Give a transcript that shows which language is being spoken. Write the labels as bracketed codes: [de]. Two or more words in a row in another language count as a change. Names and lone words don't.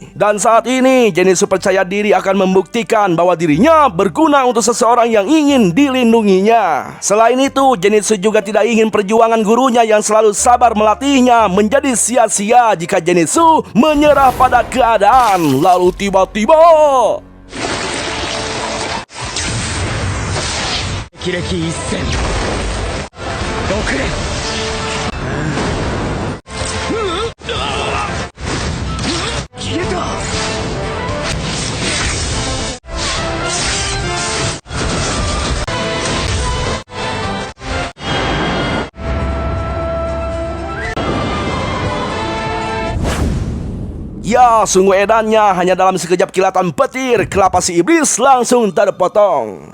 [id] Dan saat ini Zenitsu percaya diri akan membuktikan bahwa dirinya berguna untuk seseorang yang ingin dilindunginya. Selain itu, Zenitsu juga tidak ingin perjuangan gurunya yang selalu sabar melatihnya menjadi sia-sia jika Zenitsu menyerah pada keadaan. Lalu tiba-tiba [ja] 霹靂一閃6連消えた。 [id] Ya, sungguh edannya, hanya dalam sekejap kilatan petir, kelapa si iblis langsung terpotong.